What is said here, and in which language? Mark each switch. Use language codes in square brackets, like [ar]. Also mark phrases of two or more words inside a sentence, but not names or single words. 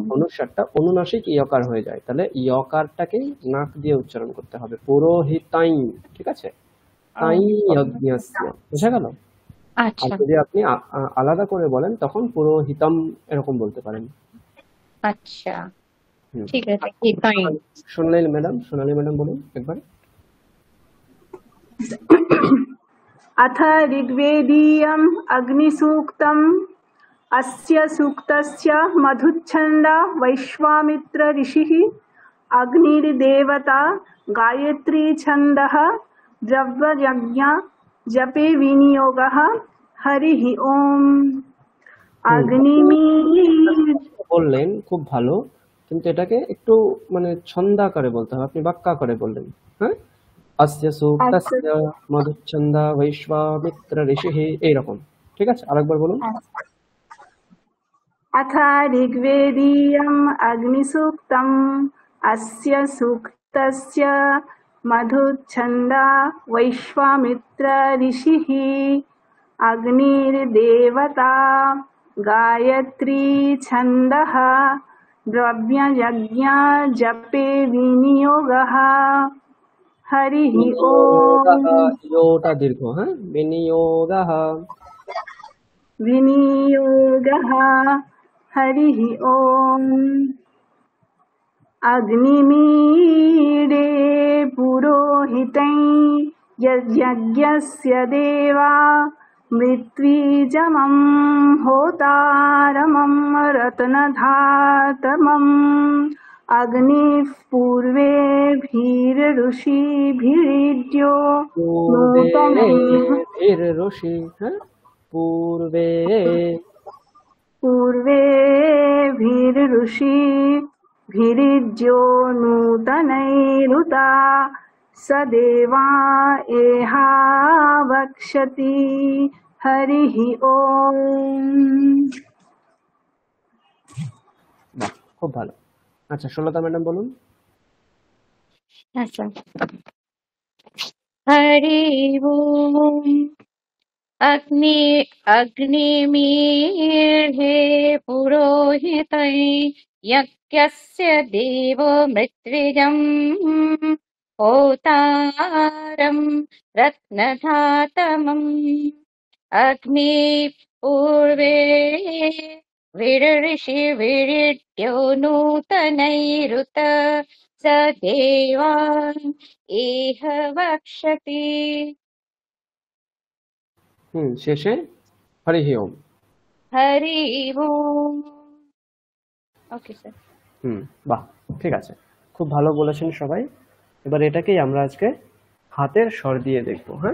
[bn] অনুসারটা অনুনাসিক ইয়কার হয়ে যায়, তাহলে ইয়কারটাকেই নাক দিয়ে উচ্চারণ করতে হবে, পুরোহিতাই, ঠিক আছে। তাই যজ্ঞস্য, বুঝা গেল? আর আচ্ছা যদি আপনি আলাদা করে বলেন তখন পুরোহিতম এরকম বলতে পারেন। আচ্ছা হুম। ঠিক আছে, হিতাই। সোনালী ম্যাডাম বলুন একবার। [sa] अथ ऋग्वेदीयम् अग्निसूक्तम् अस्य सूक्तस्य मधुच्छन्दा वैश्वामित्र ऋषिः अग्निर्देवता गायत्री छन्दः द्रव्ययज्ञ जपे विनियोगः हरिः ओम् अग्निमीर [bn] বললেন খুব ভালো, কিন্তু এটাকে একটু মানে ছন্দাকারে বলতে হবে, আপনি বাক্যাকারে বললেন। হ্যাঁ, [sa] अस्य सूक्तस्य मधुच्छन्दा वैश्वामित्र ऋषिः [bn] এইরকম, ঠিক আছে। আরেকবার বলুন। [sa] अथ ऋग्वेदीयम् अग्निसूक्तम् अस्य सूक्तस्य मधुच्छन्दा वैश्वामित्र ऋषिः अग्निर्देवता गायत्री छन्दः द्रव्ययज्ञ जपे विनियोगः हरिः ओम् [bn] ইয়োটা দীর্ঘ, হ্যাঁ, বিনিয়োগः। [sa] विनियोगः हरिः ओम् अग्निमीडे पुरोहितै यज्ञस्य देवा मृत्विजमं होतारमं रत्नधातमम् अग्निः पूर्वेभिरऋषिभिरिड्यो नूतनैः [bn] ঋষি, হ্যাঁ, পূর্বে [sa] पूर्वेभिरऋषिभिरिड्यो नूतनैरुता स देवा एहा वक्षति हरिः ओम् [bn] বাহ, খুব ভালো। আচ্ছা, সুলতা ম্যাডাম বলুন। [sa] আচ্ছা, हरि ओम अग्निमीळे पुरोहितै यज्ञस्य देवो मृत्विजम् होतारं रत्नधातमम् अग्नि पूर्वे विरऋषिभिरिड्यो नूतनैरुत स देवान् इह वक्षति। [bn] শেষে [sa] हरिहि ओम। हरि ओम। [en] okay sir. [bn] বাহ, ঠিক আছে, খুব ভালো বলেছেন সবাই। এবার এটাকেই আমরা আজকে হাতের স্বর দিয়ে দেখবো, হ্যাঁ।